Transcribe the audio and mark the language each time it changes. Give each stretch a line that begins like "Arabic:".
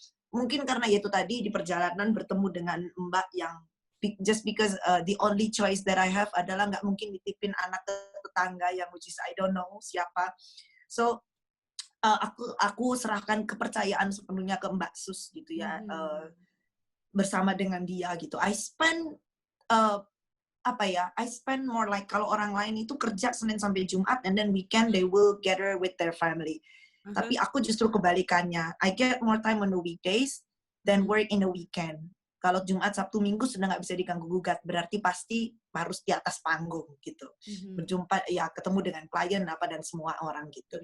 Indonesian: Mungkin karena itu tadi di perjalanan bertemu dengan Mbak yang
English: just because the only choice that I have
Indonesian: adalah nggak mungkin ditipin anak ke tetangga yang
English: which is I don't know
Indonesian: siapa. So aku serahkan kepercayaan sepenuhnya ke Mbak Sus gitu ya, bersama dengan dia gitu.
English: I spend I spend more like,
Indonesian: kalau orang lain itu kerja Senin sampai Jumat
English: and then weekend they will gather with their family.
Indonesian: Tapi aku justru kebalikannya.
English: I get more time on the weekdays than work in the weekend.
Indonesian: Kalau Jumat, Sabtu, Minggu sudah nggak bisa diganggu-gugat, berarti pasti harus di atas panggung gitu. Berjumpa, ya ketemu dengan klien apa dan semua orang gitu.